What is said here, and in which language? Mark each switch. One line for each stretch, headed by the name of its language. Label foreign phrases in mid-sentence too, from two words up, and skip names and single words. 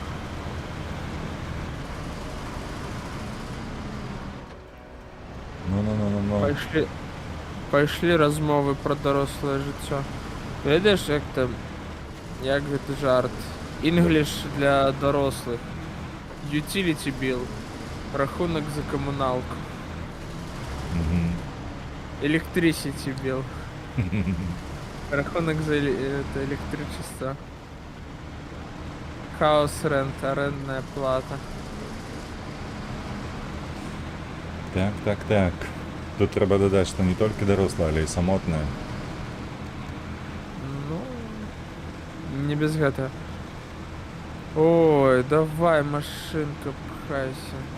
Belarusian: Ну. Пайшлі размовы пра дарослае жыццё. Ведаеш, як гэта жарт. English для дарослых.
English: Utility bill.
Belarusian: Рахунак за камуналку.
English: Electricity bill.
Belarusian: Рахунок за электричество.
English: House rent,
Belarusian: арендная плата. Так. Тут трэба дадаць, што не толькі дарослая, але і самотная. Ну, не без гэтага. Ой, давай, машинка, пхайся.